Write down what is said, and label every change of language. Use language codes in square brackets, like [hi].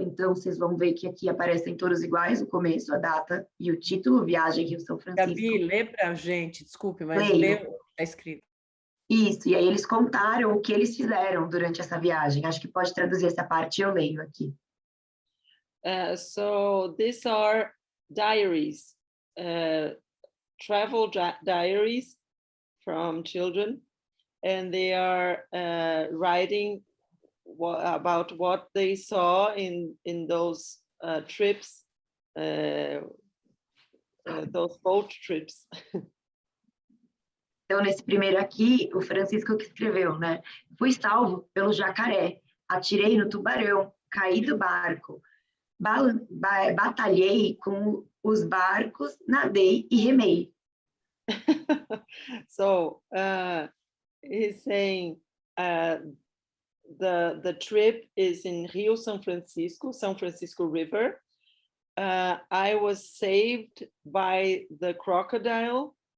[pt] Então, vocês vão ver que aqui aparecem todos iguais, o começo, a data e o título, Viagem Rio-São Francisco. Gabi, lê para a gente, desculpe, mas lê o que está escrito. Isso, e aí eles contaram o que eles fizeram durante essa viagem. Acho que pode traduzir essa parte, eu leio aqui. [en] So these are diaries, travel diaries from children, and they are writing about what they saw in those trips, those boat trips. [pt] Então, nesse primeiro aqui, o Francisco que escreveu, né? Fui salvo pelo jacaré, atirei no tubarão, caí do barco, batalhei com os barcos, nadei e remei. [en] So he's saying the trip is in Rio São Francisco River. I was saved by the crocodile.